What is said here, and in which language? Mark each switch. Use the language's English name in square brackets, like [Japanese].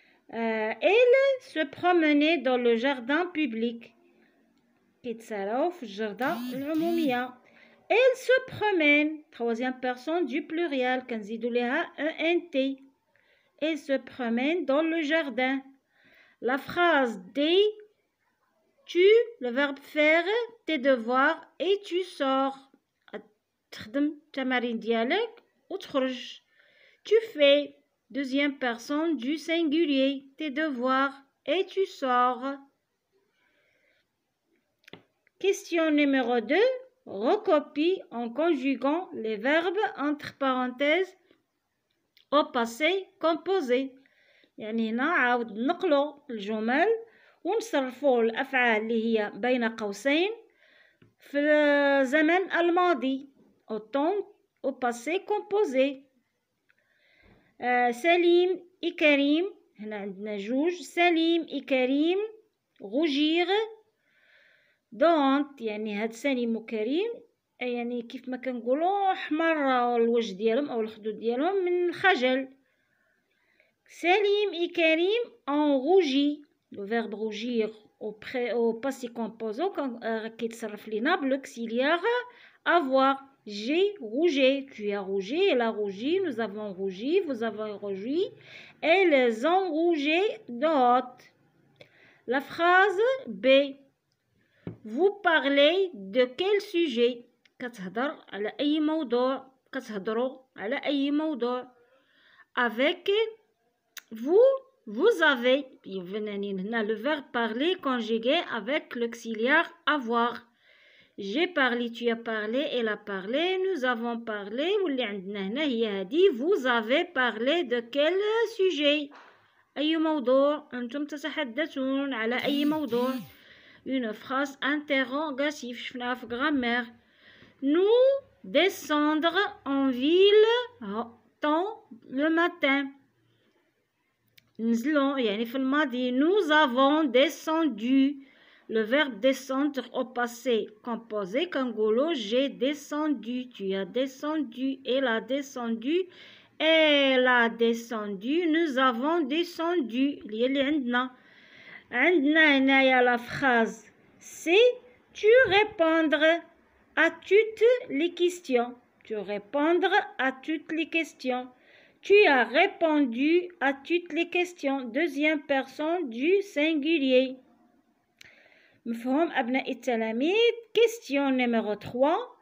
[French] Elle se promenait dans le jardin public. [Arabic] كيتساراو في الجردة العمومية. [French] Elle se promène troisième personne du pluriel [Arabic] كنزيدو ليها [French] ENT. Elle se promène dans le jardin. La phrase D: tu le verbe faire tes devoirs et tu sors. [Arabic] تخدم التمارين ديالك وتخرج. [French] Tu fais deuxième personne du singulier tes devoirs et tu sors. Question numéro 2: recopie en conjuguant les verbes entre parenthèses au passé composé. [Arabic] يعني هنا عاود نقلوا الجمل ونصرفوا الأفعال اللي هي بين قوسين في الزمن الماضي [French] au temps au passé composé. [Arabic] سليم وكريم هنا عندنا جوج. سليم وكريم rougir دونت يعني هاد سليم وكريم يعني كيف ما كنقولوا احمر الوجه ديالهم او الخدود ديالهم من الخجل. [French] سليم وكريم en rougi. le verbe rougir au passé composé [Arabic] كيتصرف لينا بالاكسيليار [French] avoir. J'ai rougi, tu as rougi, elle a rougi, nous avons rougi, vous avez rougi, elles ont rougi d'autres. La phrase B: vous parlez de quel sujet? [Arabic] كتهضر على أي موضوع. كتهضروا على أي موضوع. [French] Avec vous avez هنا le verbe parler conjugué avec l'auxiliaire avoir. J'ai parlé, tu as parlé, elle a parlé, nous avons parlé. [Arabic] واللي عندنا هنا هي هذه. [French] Vous avez parlé de quel sujet? [Arabic] أي موضوع أنتم تتحدثون على أي موضوع. [French] Une phrase interrogative [Arabic] شفناها في [French] grammaire. Nous descendre en ville tôt le matin. [Arabic] نزلوا يعني في الماضي. [French] Nous avons descendu. Le verbe descendre au passé composé [Arabic] كنقولو [French] j'ai descendu, tu as descendu, elle a descendu, elle a descendu, nous avons descendu. [Arabic] اللي عندنا هنايا [French] la phrase c'est tu répondre à toutes les questions. Tu répondre à toutes les questions. Tu as répondu à toutes les questions. Deuxième personne du singulier. [Arabic] مفهوم أبناء التلاميذ. [French] Question numéro 3: